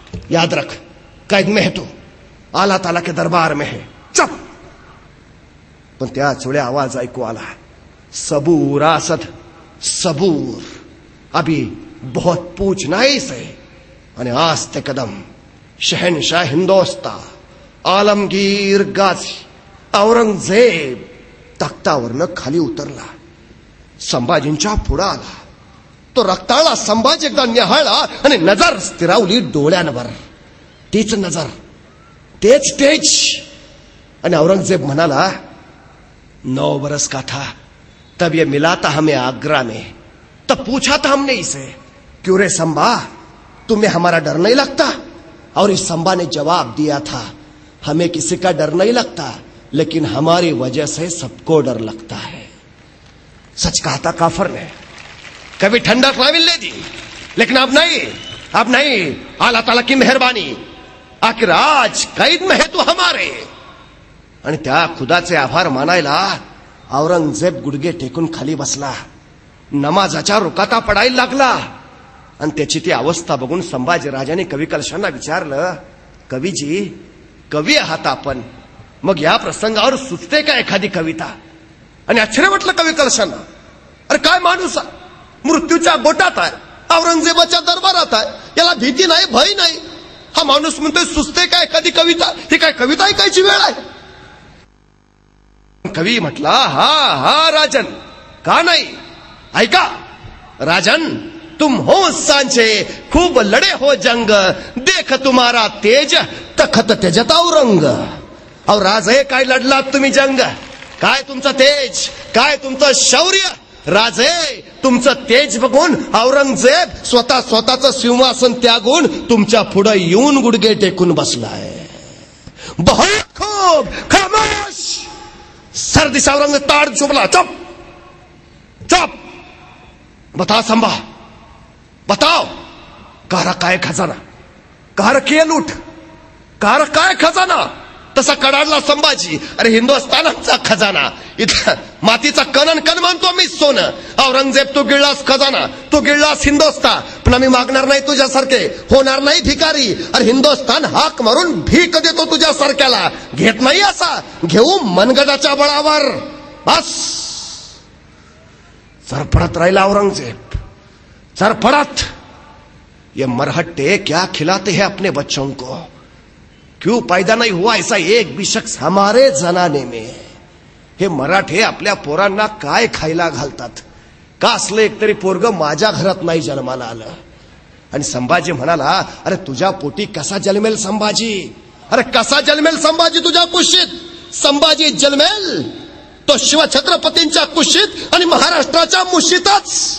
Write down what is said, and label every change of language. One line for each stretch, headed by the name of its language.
Hindi: याद रख, कैद में है तू, आला ताला के दरबार में है, चुप.
Marathi: पण त्याच वेळी आवाज ऐकू आला,
Hindi: सबूर आसद, सबूर, अभी बहुत पूछना है इसे.
Marathi: आणि आज ते कदम शहनशाह हिंदोस्ता, आलमगीर गाझी, औरंगजेब तख्तावरनं खाली उतरला. संभाजींच्या पुढं आला. तो रक्ताळा संभाजी एकदा निहाळला आणि नजर स्थिरावली डोळ्यांवर. तीच नजर, तेच तेज. आणि औरंगजेब म्हणाला,
Hindi: 9 बरस का था तब ये मिला था हमें आगरा में, तब पूछा था हमने इसे, क्यों रे संभा, तुम्हें हमारा डर नहीं लगता? और इस संभा ने जवाब दिया था, हमें किसी का डर नहीं लगता, लेकिन हमारी वजह से सबको डर लगता है. सच कहा था काफर ने, कभी ठंडक ना मिलने दी, लेकिन अब नहीं, अब नहीं. अल्लाह ताला की मेहरबानी, आखिर आज कैद में है तू हमारे.
Marathi: आणि त्या खुदाचे आभार मानायला औरंगजेब गुडघे टेकून खाली बसला. नमाजाच्या रुकाता पडायला लागला. आणि त्याची ती अवस्था बघून संभाजी राजाने कवी कलशांना विचारलं, कवीजी, कवी आहात आपण, मग या प्रसंगावर सुचते का एखादी कविता? आणि आश्चर्य वाटलं कवी कलशांना. अरे काय माणूस आहे, मृत्यूच्या गोटात आहे, औरंगजेबाच्या दरबारात आहे, याला भीती नाही, भय नाही. हा माणूस म्हणतोय सुचते का एखादी कविता? ही काय कविता ऐकायची वेळ आहे? कवी म्हटला, हा हा राजन, का नाही, ऐका.
Hindi: राजन, तुम हो सांचे, खूब लड़े हो जंग, देख तुम्हारा तेज, तखत तेजत औरंग.
Marathi: और राजे काय लढलात तुम्ही जंग, काय तुमचं तेज, काय तुमचं शौर्य. राजे, तुमचं तेज बघून औरंगजेब स्वतःचं सिंहासन त्यागून तुमच्या पुढे येऊन गुडघे टेकून बसलाय.
Hindi: बहुत खूब, खामोश. सर्दी से औरंग ताड़ चुपला, चुप चुप. बता संभा, बताओ, कहा रखा है खजाना, कहा रखी है लूट, कहा रखा है खजाना.
Marathi: तसा कडाडला संभाजी, अरे हिंदुस्थानाचा खजाना, इथं मातीचा कणन कण मानतो मी सोनं. औरंगजेब, तू गिळलास खजाना, तू गिळलास हिंदुस्थान, पण आम्ही मागणार नाही तुझ्यासारखे, होणार नाही भिकारी. अरे हिंदुस्थान हाक मारून भीक देतो तुझ्यासारख्याला, घेत नाही असा, घेऊ मनगटाच्या बळावर. बस. चरफडत राहिला औरंगजेब, चरफडत.
Hindi: ये मरहट्टे क्या खिलाते हैं अपने बच्चों को, क्यों पैदा नहीं हुआ ऐसा एक भी शख्स हमारे जनाने में.
Marathi: हे मराठे आपल्या पोरांना काय खायला घालतात, का असलं एकतरी पोरग माझ्या घरात नाही जन्माला आलं. आणि संभाजी म्हणाला, अरे तुझ्या पोटी कसा जन्मेल संभाजी, अरे कसा जन्मेल संभाजी तुझ्या कुशीत. संभाजी जन्मेल तो शिवछत्रपतींच्या कुशीत आणि महाराष्ट्राच्या मुशीतच.